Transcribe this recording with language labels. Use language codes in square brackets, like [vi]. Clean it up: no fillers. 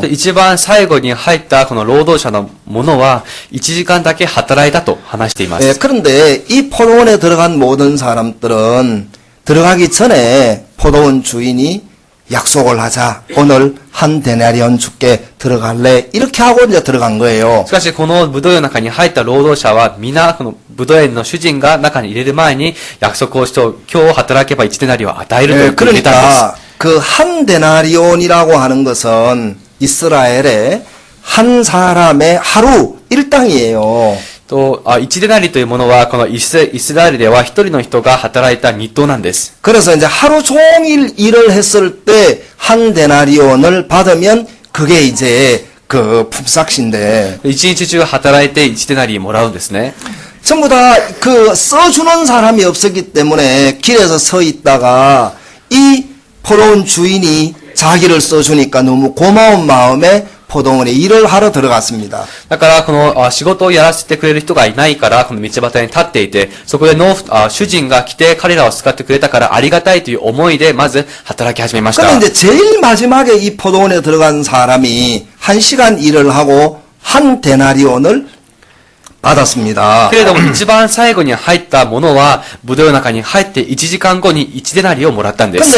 [ja] で一番最後に入ったこの労働者の者は、1時間だけ働いたと話しています。 [ko] 예, 그런데 이 포도원에 들어간 모든 사람들은 들어가기 전에 포도원 주인이 약속을 하자. 오늘 한 데나리온 줄게 들어갈래? 이렇게 하고 이제 들어간 거예요. [ja] しかし、このブドウ園の中に入った労働者は、皆、このブドウ園の主人が中に入れる前に約束をして、今日働けば1デナリを与えると [ko] 예, [ja] 言って入れたんです。 [ko] 그러니까 그 한 데나리온이라고 하는 것은 이스라엘의 한 사람의 하루 일당이에요. [ja] と、1デナリというものは、このイスラエルでは一人の人が働いた日当なんです。 [ko] 그래서 이제 하루 종일 일을 했을 때 한 데나리온을 받으면 그게 이제 그 품삯인데 [ja] 一日中働いて1デナリもらうんですね。 [ko] 전부 다 그 써주는 사람이 없었기 때문에 길에서 서 있다가 이 포도원 주인이 자기를 써주니까 너무 고마운 마음에 포도원에 일을 하러 들어갔습니다. [ja] だから、この仕事をやらせてくれる人がいないから、この道端に立っていて、そこで主人が来て彼らを使ってくれたからありがたいという思いで、まず働き始めました。 [ko] 그런데 이제 제일 마지막에 이 포도원에 들어간 사람이 1시간 일을 하고 한 데나리온을 받았습니다. [ja] けれども、一番最後に入ったものは、ブドウの中に入って1時間後に1デナリをもらったんです。